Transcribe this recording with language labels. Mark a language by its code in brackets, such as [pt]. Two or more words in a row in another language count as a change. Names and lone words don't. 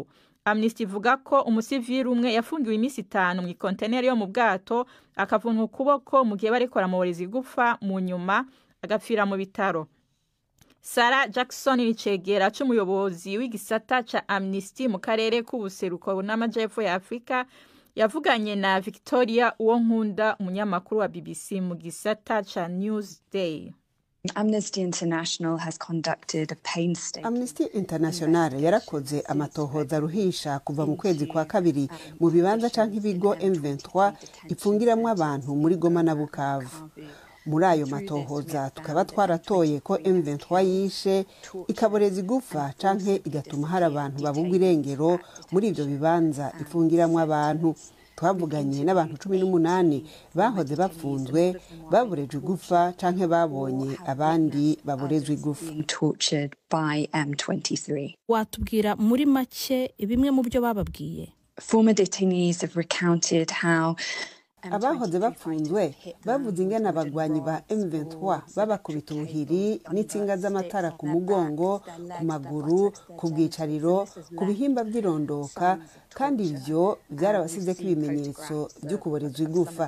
[rn] Amnesty ivuga ko umusivili umwe yafungiwe iminsi 5 mu container yo mu bwato akavunwa ukuboko mu gihe bariko baramuboreza gupfa, mu nyuma agapfira mu bitaro. Sarah Jackson nicegera c'umuyobozi w'igisata ca Amnesty mu karere k'ubuseruko n'amajepfo ya Afrika yavuganye na Victoria Uwonkunda, umunyamakuru wa BBC mu gisata ca Newsday. [en] Amnesty International has conducted a painstaking. [rn] Amnesty International yarakoze amatohoza ruhisha kuva mu kwezi kwa kabiri mu bibanza canke ibigo M23 ipfungiramwe abantu muri Goma na Bukavu. muri ayo matohoza tukaba twaratoye ko M23 yishe ikaboreza igufa canke igatuma hari abantu babugwa irengero muri ivyo bibanza ifungiramwo abantu. Twavuganye n'abantu 18 bahoze bafunzwe baborejwe igufa canke babonye abandi baborezwe igufa. [en] Tortured by M23. [rn] Watubwira muri make bimwe mu byo bababwiye? [en] Former detainees have recounted how [rn] abahoze bafunzwe bavuze ingana abagwanyi ba M23 babakubita ubuhiri n'itsinga z'amatara ku mugongo, ku maguru, ku bwicariro, ku bihimba by'irondoka, kandi ivyo byarabasizeko ibimenyetso byo kuborezwa igufa.